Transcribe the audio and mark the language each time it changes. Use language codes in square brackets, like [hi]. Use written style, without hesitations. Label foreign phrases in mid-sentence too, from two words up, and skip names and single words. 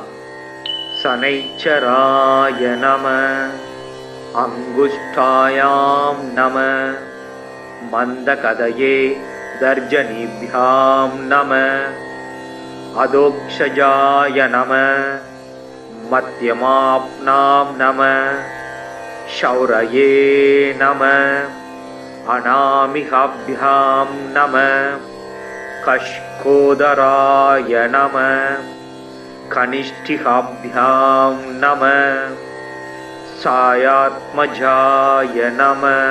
[sa] शनैश्चराय नमः। अङ्गुष्ठाभ्यां नमः. மந்தகதயே தர்ஜனிभ्यां நம. अधोक्षजाय नमः। मध्यमाभ्यां नमः. शौरये नम. अनामिकाभ्यां नम. कष्कोदराय नम. कनिष्ठिकाभ्यां नम. सायात्मजाय नम.